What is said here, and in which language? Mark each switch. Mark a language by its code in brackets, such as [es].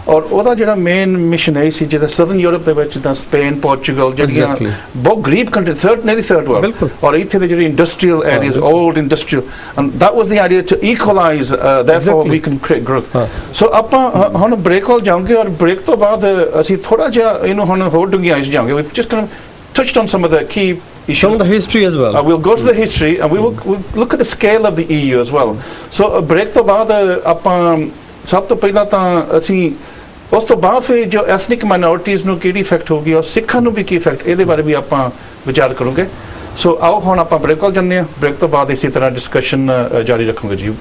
[pa] ਔਰ ਉਹਦਾ ਜਿਹੜਾ ਮੇਨ ਮਿਸ਼ਨ ਹੈ ਸੀ ਜਿਹਦਾ ਸਦਰਨ ਯੂਰਪ ਦੇ ਵਿੱਚ ਜਿੱਦਾਂ ਸਪੇਨ, ਪੋਰਚੁਗਲ ਜਿਹੜੀਆਂ ਬਹੁਤ ਗਰੀਬ ਕੰਟਰੀ ਥਰਡ ਵਰਲਡ ਔਰ ਇੱਥੇ ਦੇ ਜਿਹੜੀ industrial areas [en] old industrial, and that was the idea to equalize, therefore we can create growth. [pa] So ਆਪਾਂ ਹੁਣ break ਵੱਲ ਜਾਵਾਂਗੇ ਔਰ break ਤੋਂ ਬਾਅਦ ਅਸੀਂ ਥੋੜਾ ਜਿਹਾ ਇਹਨੂੰ ਹੁਣ ਹੋਰ ਡੂੰਘਾਈ 'ਚ ਜਾਵਾਂਗੇ। [en] We've just kind of touched on some of the key issues. Some of the history as well. We'll go to the history and we'll look at the scale of the EU as well. [pa] So break ਤੋਂ ਬਾਅਦ ਆਪਾਂ ਸਭ ਤੋਂ ਪਹਿਲਾਂ ਤਾਂ ਅਸੀਂ ਉਸ ਤੋਂ ਬਾਅਦ ਫਿਰ ਜੋ ethnic minorities ਨੂੰ ਕਿਹੜੀ ਇਫੈਕਟ ਹੋਊਗੀ ਔਰ ਸਿੱਖਾਂ ਨੂੰ ਵੀ ਕੀ ਇਫੈਕਟ ਇਹਦੇ ਬਾਰੇ ਵੀ ਆਪਾਂ ਵਿਚਾਰ ਕਰੂੰਗੇ। ਸੋ ਆਓ ਹੁਣ ਆਪਾਂ ਬ੍ਰੇਕ ਵੱਲ ਜਾਂਦੇ ਹਾਂ। ਬ੍ਰੇਕ ਤੋਂ ਬਾਅਦ ਇਸੇ ਤਰ੍ਹਾਂ ਡਿਸਕਸ਼ਨ ਜਾਰੀ ਰੱਖਾਂਗੇ ਜੀ।